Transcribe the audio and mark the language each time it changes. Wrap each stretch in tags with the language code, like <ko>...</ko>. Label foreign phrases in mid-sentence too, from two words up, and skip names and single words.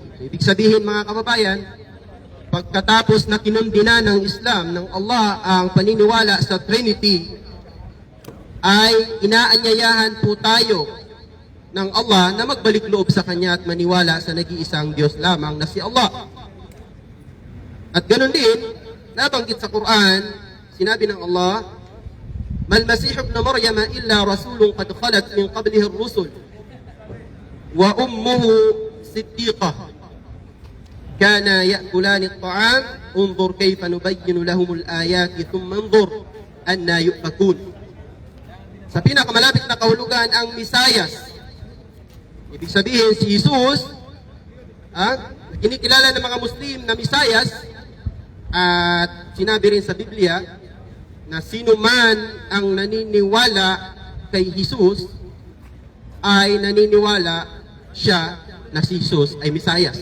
<tl>Ibig sabihin mga kababayan, pagkatapos na kinundina ng Islam, ng Allah ang paniniwala sa Trinity, ay inaanyayahan po tayo ng Allah na magbalik loob sa Kanya at maniwala sa nag-iisang Diyos lamang na si Allah. At ganoon din, nabanggit sa Quran, sinabi ng Allah,</tl> <ar>ما المسيح ابن مريم إلا رسول قد خلت من قبله الرسل وأمه صديقة كانا يأكلان الطعام انظر كيف نبين لهم الآيات ثم انظر أنى يؤفكون.</ar> <tl>Sa pinakamalapit na kahulugan ang Misayas. Ibig sabihin si Jesus, kinikilala ng mga Muslim na Misayas, at sinabi rin sa Biblia na sino man ang naniniwala kay Jesus ay naniniwala siya na si Jesus ay Misayas.</tl>